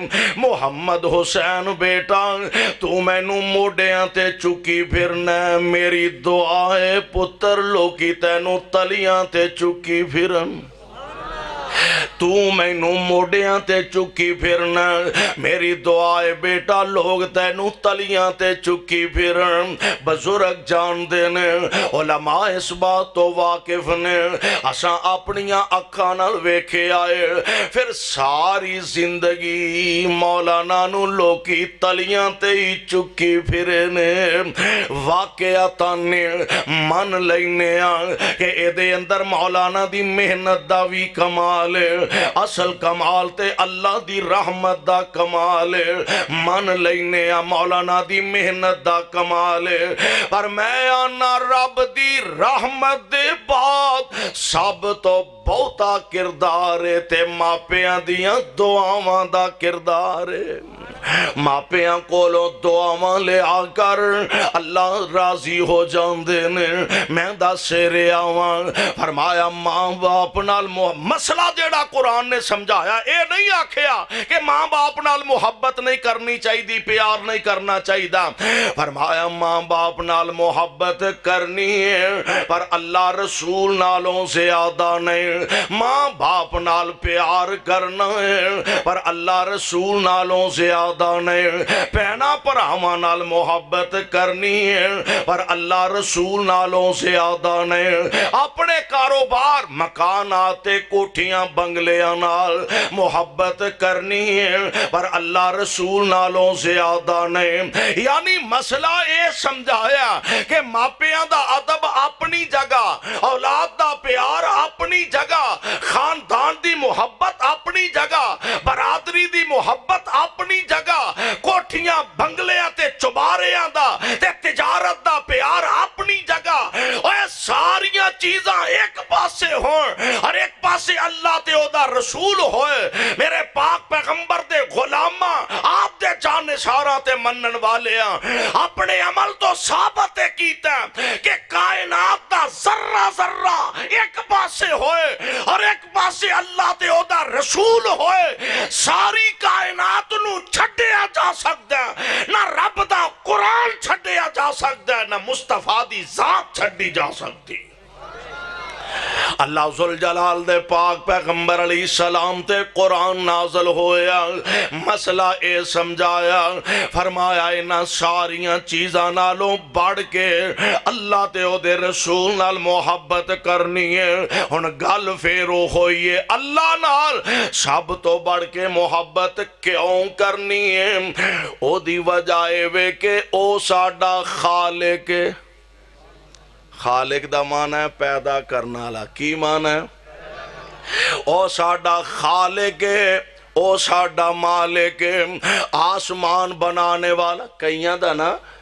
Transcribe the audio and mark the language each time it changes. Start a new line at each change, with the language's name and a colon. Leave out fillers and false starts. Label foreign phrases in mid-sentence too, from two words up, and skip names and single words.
Punjabi: محمد حسین بیٹا تو میں نو موڈیاں تے چکی پھرنا، میری دعائے پتر لوکی تینو تلیاں تے چکی پھرن، تو میں نو موڈیاں تے چکی پھرنا، میری دعائے بیٹا لوگ تینو تلیاں تے چکی پھرن۔ بزرگ جان دینے، علماء اس بات تو واقف نے، اساں اپنیاں اکھاں نال ویکھے آئے، پھر ساری زندگی مولانا نو لوکی تلیاں تے ہی چکی پھرنے۔ واقعاتاں نے من لینے کہ اے دے اندر مولانا دی محنت دا بھی کمال، اصل کمال تے اللہ دی رحمت دا کمال، من لینے مولانا دی محنت دا کمال، پر میں آنا رب دی رحمت دے بعد سب تو بہتا کردار تے ماپیاں دیاں دعاواں دا کردار۔ ماپیاں کولو دعاواں لے آ کر اللہ راضی ہو جاندے نے۔ میں دا سیرے آواں فرمایا ماں باپ نال مسئلہ جیڑا قرآن نے سمجھایا اے نہیں آکھیا کہ ماں باپ نال محبت نہیں کرنی چاہی دی، پیار نہیں کرنا چاہی دا، فرمایا ماں باپ نال محبت کرنی ہے پر اللہ رسول نالوں زیادہ نہیں، ماں باپ نال پیار کرنا ہے پر اللہ رسول نالوں زیادہ نہیں، پہنا پراواں نال محبت کرنی ہے پر اللہ رسول نالوں زیادہ نہیں، اپنے کاروبار مکانات کوٹھیاں بنگلیاں نال محبت کرنی ہے پر اللہ رسول نالوں زیادہ نہیں۔ یعنی مسئلہ اے سمجھایا کہ ماپیاں دا ادب اپنی جگہ، اولاد دا پیار اپنی جگہ، خاندان دی محبت اپنی جگہ، برادری دی محبت اپنی جگہ، کوٹھیاں بنگلیاں تے چباریاں دا تے تجارت دا پیار اپنی جگہ، اور ساریاں اللہ تے او دا رسول ہوئے میرے پاک پیغمبر دے غلاماں آپ دے جان نثاراں تے منن والے اپنے عمل تو ثابت کیتا کہ کائنات دا ذرہ ذرہ ایک پاسے ہوئے اور ایک پاسے اللہ تے او دا رسول ہوئے ساری کائنات نو چھڈیا جا سکتا ہے نہ رب دا قرآن چھڈیا جا سکتا ہے نہ مصطفیٰ دی ذات چھڈی جا سکتی اللہ ذوالجلال دے پاک پیغمبر علیہ السلام تے قرآن نازل ہویا مسئلہ اے سمجھایا فرمایا انہاں ساریاں چیزاں نالوں بڑھ کے اللہ تے او دے رسول نال محبت کرنی ہے ہن گل پھیرو ہوئی ہے اللہ نال سب تو بڑھ کے محبت کیوں کرنی ہے او دی وجہ اے وے کہ او ساڈا خالق ہے خالق دا معنی ہے پیدا کرنا والا کی معنی ہے او ساڈا خالق ہے او ساڈا مالک ہے آسمان بنانے والا کئیاں دا نا